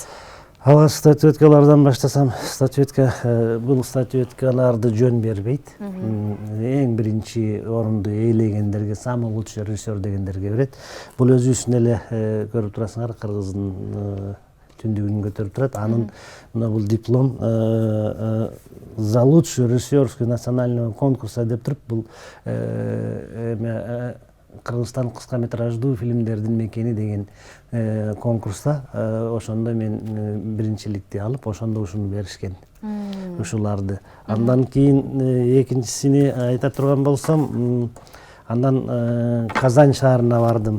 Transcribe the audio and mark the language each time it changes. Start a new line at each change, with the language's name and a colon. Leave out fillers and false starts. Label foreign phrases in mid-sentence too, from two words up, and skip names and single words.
Kyrgyz: Алгач статуэткалардан баштасам, бул статуэткаларды жөн бербейт. Эң биринчи орунду ээлегендерге,
Russian: самый лучший режиссер
Kyrgyz: дегендерге берет. Бул өзүбүздүн эле көрүп турасыңар, Кыргыздын түндүгүн көтөрүп турат. Анын мына бул
Russian: диплом за лучший режиссерский национального конкурса
Kyrgyz: деп туруп, бул Кыргызстан кыскаметраждуу фильмдердин мекени деген конкурста ошондо мен биринчиликти алып, ошондо ушуну беришкен. Ушуларды. Андан кийин экинчисини айта турган болсом, андан Казань шаарына бардым.